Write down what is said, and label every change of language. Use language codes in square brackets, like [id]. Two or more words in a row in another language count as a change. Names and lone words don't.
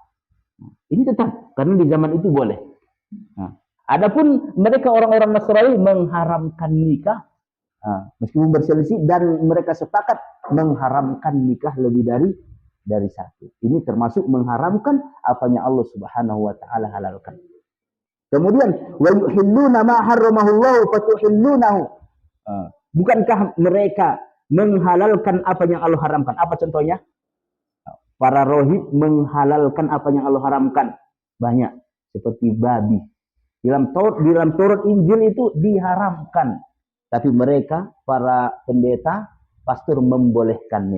[id] Ini tetap karena di zaman itu boleh. Nah, adapun mereka orang-orang Nasrani mengharamkan nikah, meskipun berselisih, dan mereka sepakat mengharamkan nikah lebih dari satu. Ini termasuk mengharamkan apa yang Allah [ar] سبحانه وتعالى [id] halalkan. [ar] Kemudian ويحلون ما حرمه الله فتحلونه. [id] Bukankah mereka menghalalkan apa yang Allah haramkan? Apa contohnya? Para rohib menghalalkan apa yang Allah haramkan. Banyak, seperti babi. Dalam Taurat Injil itu diharamkan, tapi mereka para pendeta, pastor membolehkannya.